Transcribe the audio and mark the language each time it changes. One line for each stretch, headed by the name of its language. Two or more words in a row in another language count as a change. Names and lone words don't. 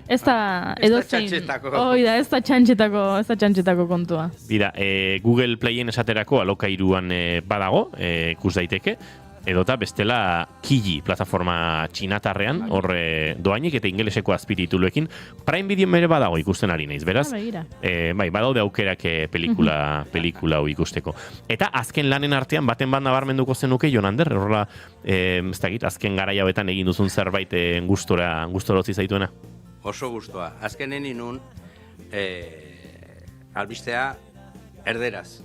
Basque: Ez da txantxetako. Ez da txantxetako kontua. Bida, Google Playen esaterako alokairuan badago, ikus daiteke, edota bestela Kiji plataforma txinatarrean, horre doainik eta ingeleseko azpitituluekin. Prime Video mere badago ikusten ari naiz, beraz? Badaude aukerak pelikula hau ikusteko. Eta azken lanen artean, baten bat nabarmenduko zenuke, Jonander, horrela, ez dakit, azken garaia betan egin duzun zerbait gustora utzi zaituena? Oso gustoa. Azkenen inun, albistea erderaz.